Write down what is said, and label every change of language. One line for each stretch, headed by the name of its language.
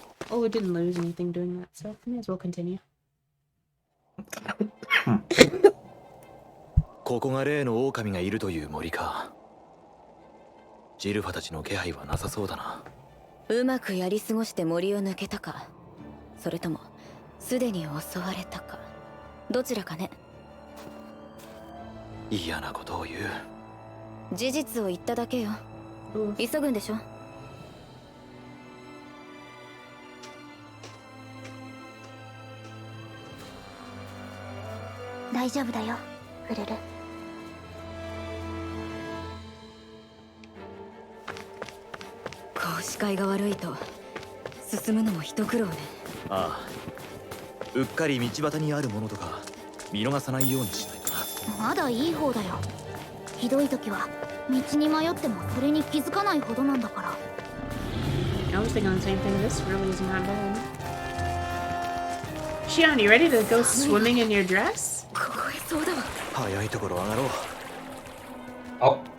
English: Oh, we didn't lose anything doing that, so may as well continue.
Japanese: ここが例の狼がいるという森か。ジルファたちの気配はなさそうだな。うまくやり過ごして森を抜けたか、それともすでに襲われたか、どちらかね。嫌なことを言う。事実を言っただけよ。急ぐんでしょ。大丈夫だよ、フルル。こう視界が悪いと進むのも一苦労ね。ああ、うっかり道端にあるものとか見逃さないようにしないとな。まだいい方だよ。ひどい時は道に迷ってもそれに気づかないほどなんだから。
English: I was thinking the same thing. This really isn't that bad. Shion, you ready to go swimming in your dress?
Japanese: 凍えそうだわ。早いところ上がろう。 Oh.